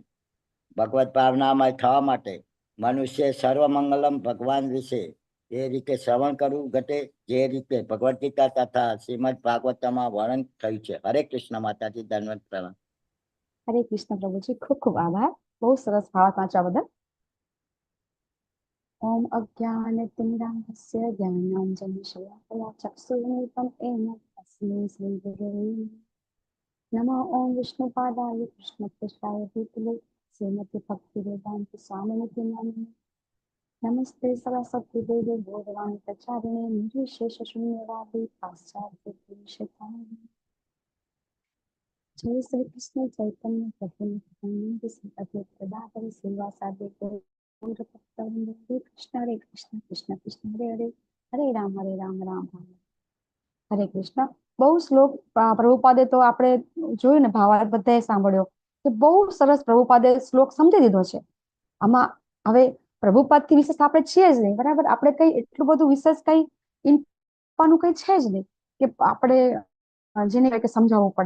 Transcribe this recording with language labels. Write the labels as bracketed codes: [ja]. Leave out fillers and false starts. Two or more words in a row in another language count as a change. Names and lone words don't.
[gu] ભગવત ભાવનામય થવા માટે મનુષ્ય સર્વમંગલમ ભગવાન વિશે એ રીતે શ્રવણ કરવું ઘટે જે રીતે ભગવદ્ ગીતા તથા શ્રીમદ ભાગવતમાં વર્ણન થયું છે. હરે કૃષ્ણ. માતાજી ધન્યવાદ પ્રણામ. હરે કૃષ્ણ પ્રભુજી, ખૂબ ખૂબ આભાર. બહુ સરસ ભાવાર્થ વાંચવા બદલ. [sa] ओम अज्ञानतिमिरान्धस्य ज्ञानाञ्जनशलाकया चक्षुर्मीलितं येन तस्मै श्रीगुरवे नमः। ओम विष्णुपादाय कृष्णप्रेष्ठाय भूतले श्रीमते भक्तिवेदान्त स्वामिनिति नामिने नमस्ते सरस्वती देवे गौरवाणी प्रचारिणे निर्विशेष शून्यवादी पाश्चात्य पुरुषोत्तमे। जय श्री कृष्ण चैतन्य प्रभु नित्यानंद श्री अद्वैत गदाधर श्रीवासादि गौर भक्तवृंद। हरे कृष्ण कृष्ण कृष्ण हरे हरे, हरे राम राम राम हरे कृष्ण। [gu] બહુ શ્લોક પ્રભુપાદે તો આપણે જોયું ને, ભાવાર્થ બધાએ સાંભળ્યો કે બહુ સરસ પ્રભુપાદે શ્લોક સમજી દીધો છે. આમાં હવે પ્રભુપાદ થી વિશેષ આપણે છીએ જ નહીં, બરાબર. આપણે કઈ એટલું બધું વિશેષ કઈ ઇન્પાનું કઈ છે જ નહીં કે આપણે જેને કઈ સમજાવવું પડે.